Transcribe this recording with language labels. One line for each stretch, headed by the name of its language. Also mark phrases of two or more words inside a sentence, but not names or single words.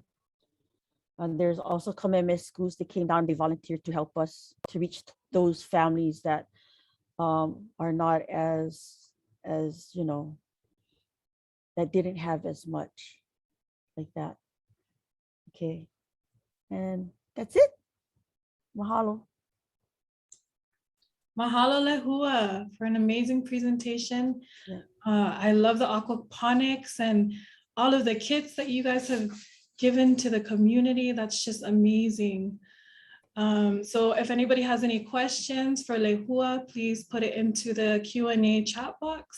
English: And there's also Kameme schools that came down, they volunteered to help us to reach those families that are not as you know, that didn't have as much like that. Okay. And that's it. Mahalo. Mahalo Leihua for an amazing presentation. Yeah. I love the aquaponics and all of the kits that you guys have given to the community. That's just amazing. So if anybody has any questions for Leihua, please put it into the Q&A chat box.